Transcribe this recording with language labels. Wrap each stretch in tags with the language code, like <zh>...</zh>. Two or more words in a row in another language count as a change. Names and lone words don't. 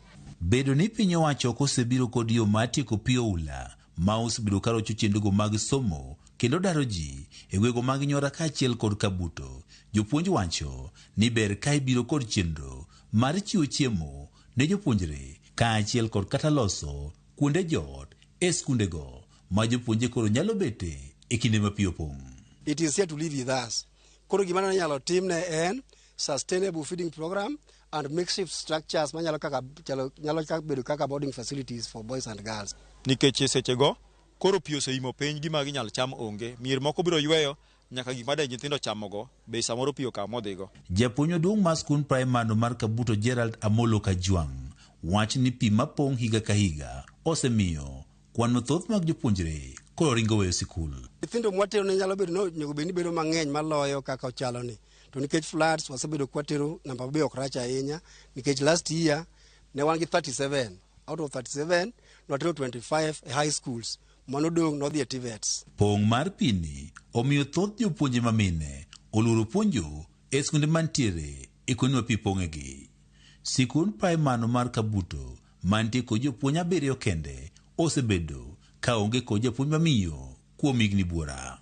<luo>Bedo ni piny owacho kosebiro kod yo mar tieko pi oula ma osebedo ka rocho chenrogo mag somo kendo daro ji e gwego mag Nyora kaachiel kod Kabuto, jopuonj wacho ni ber ka ibiro kod chenro mar chiwo chiemo ne jopuonjre kaachiel kod kata loso kuonde jot e skundego ma jopuonje koro nyalo bete e kinde ma pi opong'.</luo> <en>It is here to live with us.</en> <luo>Koro gima nyalo timne en</luo> <en>sustainable feeding program and makeshift structures</en> <luo>nyalo bedo kaka</luo> <en>boarding facilities for boys and girls.</en> <luo>Nikech sechego koro pi oseimo piny gima ginyalo cham onge, mier moko biro yweyo nyaka gik made nyithindo chamogo be samoro pi okawo modhigo. Japuonj maduong' mar skund primary mar Kabuto Gerald Amolo Kajwang' wach ni pi mapong' higa ka higa osemiyo kwan mathoth mag jopuonjre koro ringo weyo sikul. Nyithindo mwatero ne nyalo bedo onego bed ni bedo mang'eny maloyo kaka ochalo ni, to nikech floods wasebedo kwatero namba be ok rach ahinya, nikech</luo> <en>last year</en> <luo>ne wan gi</luo> <en>37 out of 37</en> <luo>nwatero 25 e</luo> <en>high schools,</en> <luo>mano dong' nodhi e TVETs. Pong' mar pini omiyo thoth jopuonje mamine oluoro puonjo e skunde mantiere e kuonde ma pi pong'egi. Sikund primary mar Kabuto mantie kod jopuonj 7 kende osebedo ka onge kod japuonj mamiyo kuom higni buora.</luo>